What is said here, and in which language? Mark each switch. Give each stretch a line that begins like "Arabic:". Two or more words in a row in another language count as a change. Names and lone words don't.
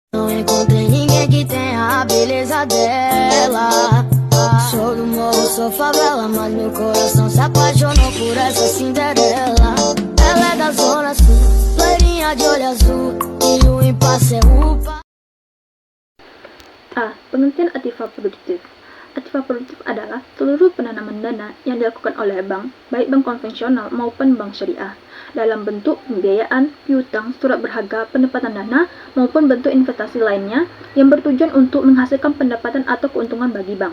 Portuguese: não encontrei ninguém que tenha a beleza dela. Sou do morro, sou favela, mas meu coração se apaixonou por essa Cinderela. Ela é da zona sul, loirinha de olho azul, e o impasse é upa.
Indonesian: A. Pengertian aktiva produktif. Aktiva produktif adalah seluruh penanaman dana yang dilakukan oleh bank, baik bank konvensional maupun bank syariah, dalam bentuk pembiayaan, piutang, surat berharga, penempatan dana, maupun bentuk investasi lainnya yang bertujuan untuk menghasilkan pendapatan atau keuntungan bagi bank.